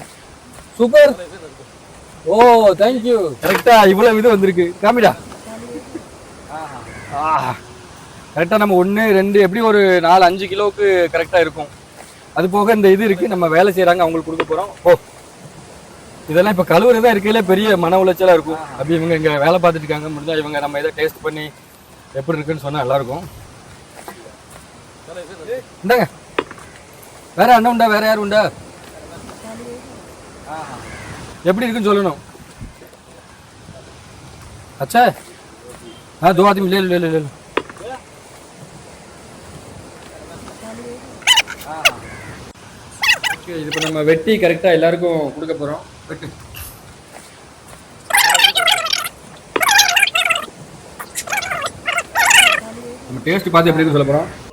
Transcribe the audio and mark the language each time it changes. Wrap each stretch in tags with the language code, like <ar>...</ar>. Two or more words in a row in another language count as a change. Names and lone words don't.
<ta>சூப்பர் ஓ தேங்க்யூ கரெக்டாக இவ்வளோ இது வந்திருக்கு காமிடா கரெக்டாக நம்ம 1 2 எப்படி ஒரு 4-5 கிலோவுக்கு கரெக்டாக இருக்கும் அது போக இந்த இது இருக்குது நம்ம வேலை செய்கிறாங்க அவங்களுக்கு கொடுக்க போகிறோம் ஓ இதெல்லாம் இப்போ கழுவுறதா இருக்கையில பெரிய மன உளைச்சலாக இருக்கும் அப்படி இவங்க இங்கே வேலை பார்த்துட்டு இருக்காங்க முடிஞ்சால் இவங்க நம்ம இதை டேஸ்ட் பண்ணி எப்படி இருக்குன்னு சொன்னால் நல்லாயிருக்கும் இந்தாங்க வேற அண்ணன் உண்டா வேற யாரும் உண்டா எப்படி இருக்குன்னு சொல்லணும்</ta> <hi>अच्छा हाँ 2 आदमी ले ले ले ले</hi> <ta>இது இப்போ நம்ம வெட்டி கரெக்டாக எல்லாருக்கும் கொடுக்க போகிறோம் வெட்டு நம்ம டேஸ்ட் பார்த்து எப்படி இருக்குன்னு சொல்ல போகிறோம்</ta>